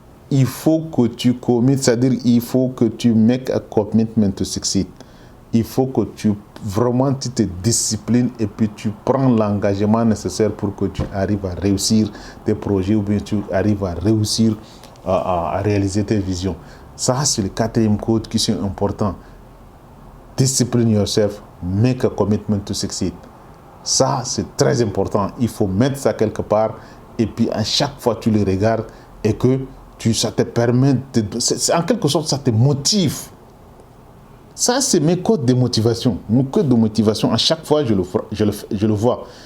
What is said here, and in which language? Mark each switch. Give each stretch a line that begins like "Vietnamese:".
French: Il faut que tu committes, c'est-à-dire il faut que tu
English: make a commitment to succeed.
French: Il faut que tu te disciplines et puis tu prends l'engagement nécessaire pour que tu arrives à réussir tes projets ou bien tu arrives à réussir à réaliser tes visions. Ça, c'est le quatrième code qui est important.
English: Discipline yourself, make a commitment to succeed.
French: Ça, c'est très important. Il faut mettre ça quelque part et puis à chaque fois tu le regardes et que ça te permet, en quelque sorte, ça te motive. Ça, c'est mes codes de motivation. Mon code de motivation, à chaque fois, je le vois.